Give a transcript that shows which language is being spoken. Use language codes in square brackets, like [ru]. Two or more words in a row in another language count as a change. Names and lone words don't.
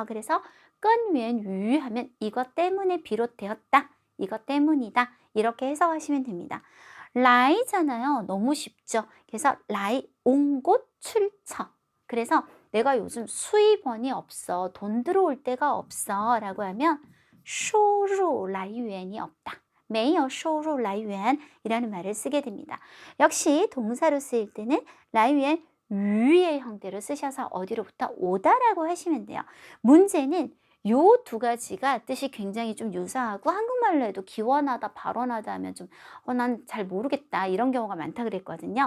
[ko] 그래서 건위엔 위 하면 이것 때문에 비롯되었다. 이것 때문이다. 이렇게 해석하시면 됩니다. 라이잖아요. 너무 쉽죠. 그래서 라이, 온 곳, 출처. 그래서 내가 요즘 수입원이 없어. 돈 들어올 데가 없어. 라고 하면 [zh] 收入来源 [ko] 이 없다. [zh] 没有收入来源 [ko] 이라는 말을 쓰게 됩니다. 역시 동사로 쓰일 때는 来源 유의 형태로 쓰셔서 어디로부터 오다라고 하시면 돼요. 문제는 요 두 가지가 뜻이 굉장히 좀 유사하고 한국말로 해도 기원하다, 발원하다 하면 좀 난 잘 모르겠다 이런 경우가 많다 그랬거든요.